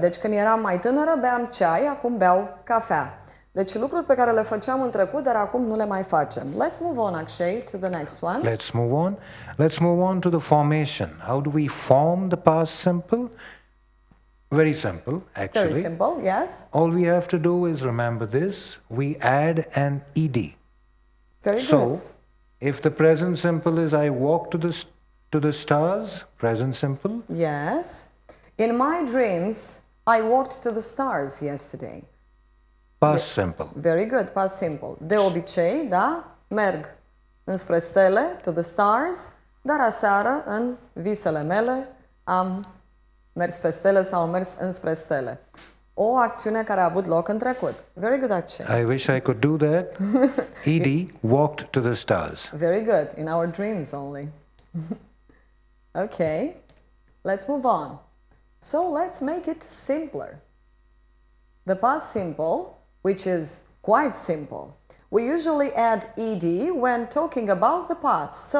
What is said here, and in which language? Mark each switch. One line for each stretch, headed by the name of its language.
Romanian: Deci când eram mai tânără beam ceai, acum beau cafea. Deci lucruri pe care le făceam în trecut, dar acum nu le mai facem.
English: Let's move on, Akshay, to the next one. Let's move on. Let's move on to the formation. How do we form the past simple? Very simple, actually. Very simple, yes. All we have to do is remember this. We add an ed. Very So, good. if the present simple is I walk to the stars, present simple. Yes. In my dreams, I walked to the stars yesterday. Past simple. Very good, past simple.
Romanian: De obicei, da, merg înspre stele,
English: to the stars,
Romanian: dar aseară, în visele mele, am mers pe stele sau am mers înspre stele. O acțiune care a avut loc în trecut.
English: Very good, Akshay. I wish I could do that. Ed walked to the stars. Very good, in our dreams only. Okay, let's move on. So let's make it simpler. The past simple, which is quite simple. We usually add ed when talking about the past.